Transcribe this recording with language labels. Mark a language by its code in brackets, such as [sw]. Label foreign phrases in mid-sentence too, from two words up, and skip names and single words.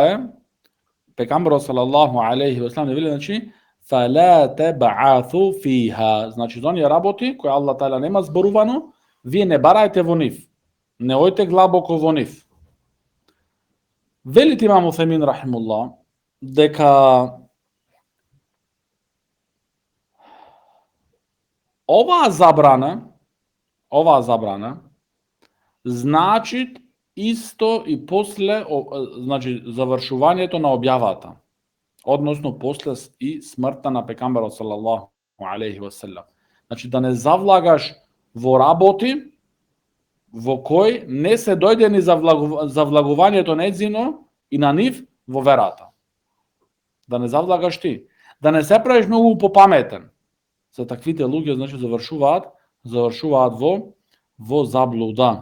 [mk] е пегамберот [ar] صلى الله عليه وسلم [mk] вели, значи [ar] فلا تبحثوا فيها, [mk] значи за оние работи кои Аллах таала нема зборувано, вие не барајте во нив, не ојте глабоко во нив. Велите Имам Утемин рахимуллах дека оваа забрана значи исто и после, значи завршувањето на објавата, односно после и смртта на пегамберот [ar] صلى الله عليه وسلم. [mk] Значи да не завлагаш во работи во кој не се дојде ни завлагувањето нејзино и на нив во верата. Да не завлагаш ти, да не се правиш многу попаметен. За таквите луѓе, значи завршуваат во заблуда.